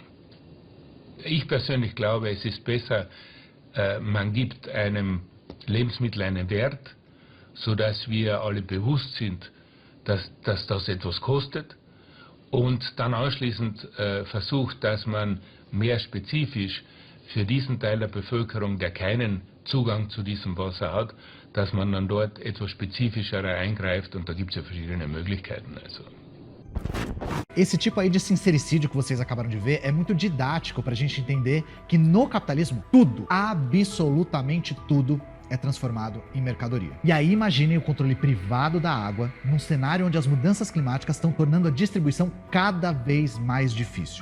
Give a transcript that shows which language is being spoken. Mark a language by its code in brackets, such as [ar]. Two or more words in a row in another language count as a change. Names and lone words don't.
[de] Ich persönlich glaube, es ist besser, man gibt einem Lebensmittel einen Wert, sodass wir alle bewusst sind, dass das etwas kostet und dann anschließend versucht, dass man mehr spezifisch für diesen Teil der Bevölkerung, der keinen Zugang zu diesem Wasser hat, dass man dann dort etwas spezifischer eingreift und da gibt es ja verschiedene Möglichkeiten. Also. [pt] Esse tipo aí de sincericídio que vocês acabaram de ver é muito didático pra gente entender que no capitalismo tudo, absolutamente tudo, é transformado em mercadoria. E aí imaginem o controle privado da água num cenário onde as mudanças climáticas estão tornando a distribuição cada vez mais difícil.